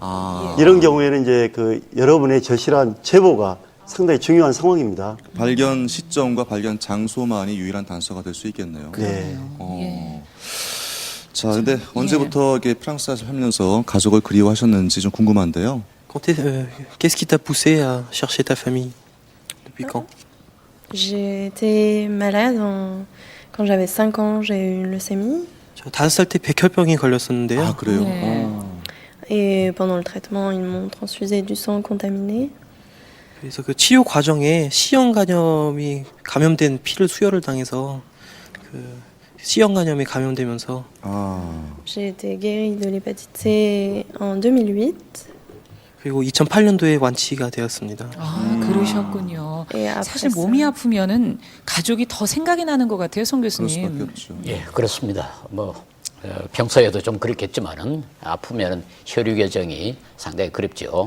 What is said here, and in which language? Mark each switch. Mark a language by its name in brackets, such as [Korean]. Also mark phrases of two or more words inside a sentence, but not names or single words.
[Korean] 이런 경우에는 이제 그 여러분의 절실한 제보가 상당히 중요한 상황입니다. 발견 시점과 발견 장소만이 유일한 단서가 될 수 있겠네요. 네. 자, 근데 언제부터 이렇게 프랑스 하면서 가족을 그리워하셨는지 좀 궁금한데요. [French] Qu'est-ce qui t'a poussé à chercher ta famille? Depuis quand? J'ai été malade quand j'avais 5 ans, j'ai eu une leucémie. [Korean] 저 5살 때 백혈병이 걸렸었는데요. 아, 그래요? 네. [French] Et pendant le traitement, ils m'ont transfusé du sang contaminé. [Korean] 그래서 그 치료 과정에 C형 간염이 감염된 피를 수혈을 당해서 그 C형 감염에 감염되면서 [French] J'ai été guérie de l'hépatite C en 2008. [Korean] 그리고 2008년도에 완치가 되었습니다. 아, 그러셨군요. 예, 사실 앞에서- 몸이 아프면은 가족이 더 생각이 나는 것 같아요, 송 그럴 수밖에 교수님. 없죠. 예, 그렇습니다. 뭐 평소에도 좀 그렇겠지만은 아프면은 혈류 교정이 상당히 그립죠.